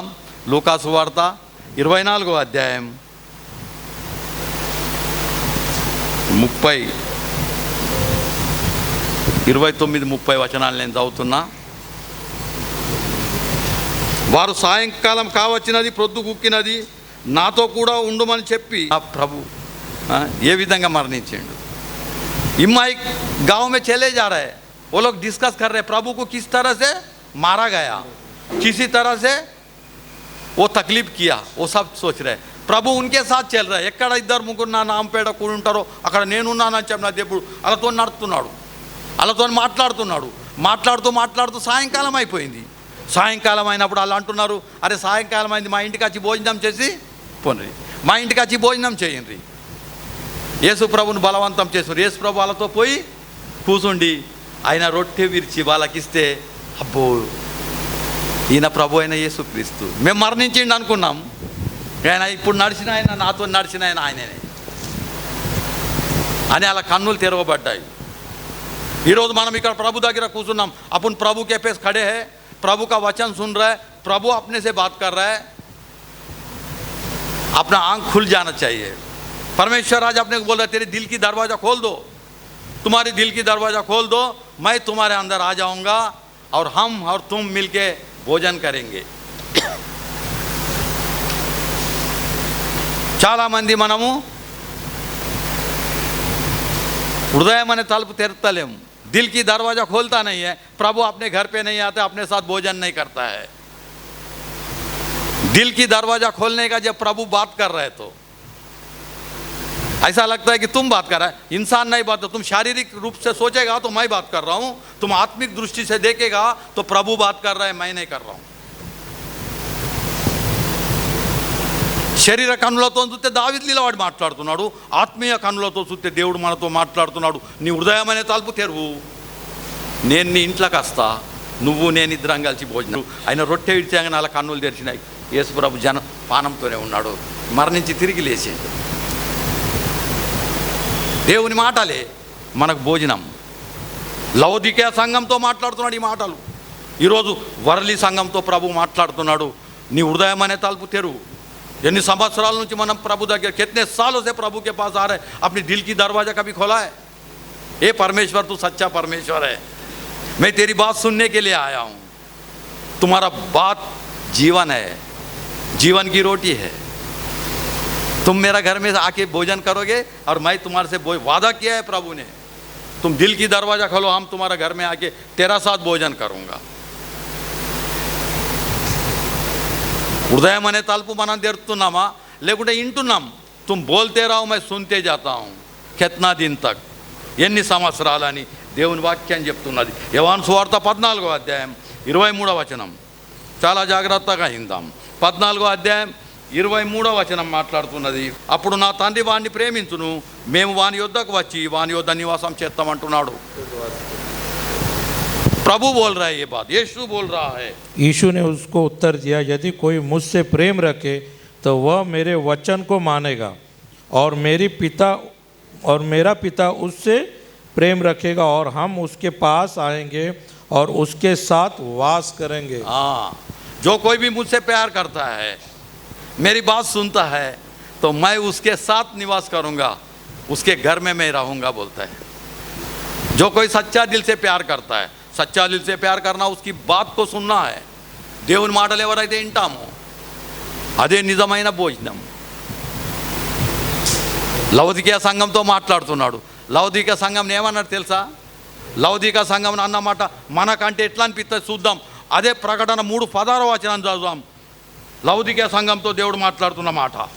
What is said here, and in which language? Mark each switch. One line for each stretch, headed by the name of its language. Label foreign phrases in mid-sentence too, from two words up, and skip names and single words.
Telugu: లూకా సువార్త 24వ అధ్యాయం 29-30 వచనాలు నేను చదువుతున్నా. వారు సాయంకాలం కావచ్చినది, ప్రొద్దు కుక్కినది, నాతో కూడా ఉండుమని చెప్పి ఆ ప్రభు ఏ విధంగా మరణించిండు.
Hindi: इम्माई गांव में चले जा रहे हैं, वो लोग डिस्कस कर रहे हैं प्रभु को किस तरह से मारा गया, किसी तरह से वो तकलीफ किया, वो सब सोच रहे हैं. प्रभु उनके साथ चल रहा.
Telugu: ఎక్కడ ఇద్దరు ముగ్గురు నా నామపేట కూడి ఉంటారో అక్కడ నేనున్నానని చెప్పిన దేవుడు వాళ్ళతో నడుస్తున్నాడు, వాళ్ళతో మాట్లాడుతూ సాయంకాలం అయిపోయింది. సాయంకాలం అయినప్పుడు వాళ్ళు అంటున్నారు, అరే సాయంకాలం అయింది, మా ఇంటికి వచ్చి భోజనం చేసి పోండి, మా ఇంటికి వచ్చి భోజనం చేయండి. యేసు ప్రభుని బలవంతం చేసారు. యేసు ప్రభు వాళ్ళతో పోయి కూర్చుండి ఆయన రొట్టె విరిచి వాళ్ళకిస్తే, అబ్బో ఈయన ప్రభు అయిన యేసుక్రీస్తు. మేము మరణించిండి అనుకున్నాం, ఆయన ఇప్పుడు నడిచిన ఆయన, నాతో నడిచిన ఆయననే. అని అలా కన్నులు తెరవబడ్డాయి. ఈరోజు మనం ఇక్కడ ప్రభు దగ్గర కూర్చున్నాం.
Hindi: अपन प्रभु के पास खड़े हैं, प्रभु का वचन सुन रहा है, प्रभु अपने से बात कर रहा है. अपना आंख खुल जाना चाहिए. परमेश्वर आज अपने को बोल रहा है तेरे दिल की दरवाज़ा खोल दो, तुम्हारे दिल की दरवाज़ा खोल दो, मैं तुम्हारे अंदर आ जाऊंगा और हम और तुम मिलके भोजन करेंगे.
Telugu: చాలా మంది మనము హృదయం అనే తలుపు తెరవలేము,
Hindi: दिल की दरवाज़ा खोलता नहीं है. प्रभु अपने घर पे नहीं आता, अपने साथ भोजन नहीं करता है. दिल की दरवाज़ा खोलने का जब प्रभु बात कर रहे तो ऐसा लगता है कि तुम बात कर रहे हैं, इंसान नहीं बात. तुम शारीरिक रूप से सोचेगा तो मैं बात कर रहा हूँ, तुम आत्मिक दृष्टि से देखेगा तो प्रभु बात कर रहा है, मैं नहीं कर रहा हूँ.
Telugu: శరీర కన్నులతో చూస్తే దావీదు నిలబడి మాట్లాడుతున్నాడు, ఆత్మీయ కన్నులతో చూస్తే దేవుడు మనతో మాట్లాడుతున్నాడు. నీ హృదయం అనే తలుపు తెరువు, నేను నీ ఇంట్లోకి వస్తా, నువ్వు నేను ఇద్దరం కలిసి భోజనం. ఆయన రొట్టె విడిచాక నాలుగు కన్నులు తెరిచినాయి. యేసు ప్రభు జన పానంతోనే ఉన్నాడు, మరణించి తిరిగి లేచిండు. దేవుని మాటలే మనకు భోజనం. లౌదికేయ సంఘంతో మాట్లాడుతున్నాడు ఈ మాటలు. ఈరోజు వరలి సంఘంతో ప్రభు మాట్లాడుతున్నాడు, నీ హృదయం అనే తలుపు తెరువు. ఎన్ని సంవత్సరాల నుంచి మనం ప్రభు దగ్గర,
Hindi: कितने सालों से प्रभु के पास आ रहे, अपनी दिल की दरवाज़ा कभी खोला है? ये परमेश्वर तू सच्चा परमेश्वर है, मैं तेरी बात सुनने के लिए आया हूँ. तुम्हारा बात जीवन है, जीवन की रोटी है. तुम मेरा घर में आके भोजन करोगे और मैं तुम्हारे से वादा किया है प्रभु ने, तुम दिल की दरवाज़ा खोलो, हम तुम्हारा घर में आके तेरा साथ भोजन करूँगा.
Telugu: హృదయం అనే తలుపు మనం తెరుతున్నామా లేకుంటే ఇంటున్నాం?
Hindi: तुम बोलते रहो मैं सुनते जाता हूँ कितना दिन तक,
Telugu: ఎన్ని సంవత్సరాలని దేవుని వాక్యం చెప్తున్నది. యోహాను సువార్త 14వ అధ్యాయం 23వ వచనం. చాలా జాగ్రత్తగా విందాం. 14వ అధ్యాయం 23వ వచనం మాట్లాడుతున్నది, అప్పుడు నా తండ్రి వాడిని ప్రేమించును, మేము వాని యొద్దకు వచ్చి వాని యొద్ద నివాసం చేస్తామంటున్నాడు.
Hindi: प्रभु बोल रहा है ये बात, यीशु बोल रहा है. यीशु ने उसको उत्तर दिया, यदि कोई मुझसे प्रेम रखे तो वह मेरे वचन को मानेगा और मेरा पिता उससे प्रेम रखेगा और हम उसके पास आएंगे और उसके साथ वास करेंगे. हाँ, जो कोई भी मुझसे प्यार करता है, मेरी बात सुनता है, तो मैं उसके साथ निवास करूँगा, उसके घर में मैं रहूँगा बोलता है. जो कोई सच्चा दिल से प्यार करता है, सच्चा दिल से प्यार करना उसकी बात को सुनना है.
Telugu: దేవుని మాటలు ఎవరైతే వింటామో అదే నిజమైన భోజనం. లౌదికేయ సంఘంతో మాట్లాడుతున్నాడు. లౌదికేయ సంఘం ఏమన్నాడు తెలుసా? లౌదికేయ సంఘం అన్నమాట మనకంటే ఎట్లా అనిపిస్తుంది చూద్దాం. అదే ప్రకటన 3:16వ వచనం చదువుదాం. లౌదికేయ సంఘంతో దేవుడు మాట్లాడుతున్న మాట.